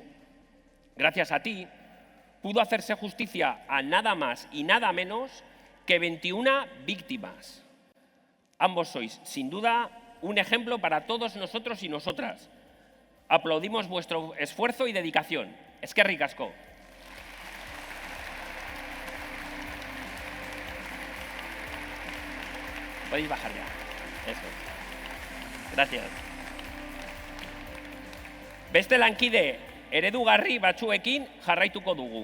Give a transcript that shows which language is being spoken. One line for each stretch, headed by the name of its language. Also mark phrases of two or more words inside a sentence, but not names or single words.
Spanish: Gracias a ti, pudo hacerse justicia a nada más y nada menos que 21 víctimas. Ambos sois, sin duda, un ejemplo para todos nosotros y nosotras. Aplaudimos vuestro esfuerzo y dedicación.
Basque: Eskerrik asko.
Spanish: Podéis bajar ya. Eso. Gracias.
Basque: Beste lankide eredugarri batzuekin jarraituko dugu.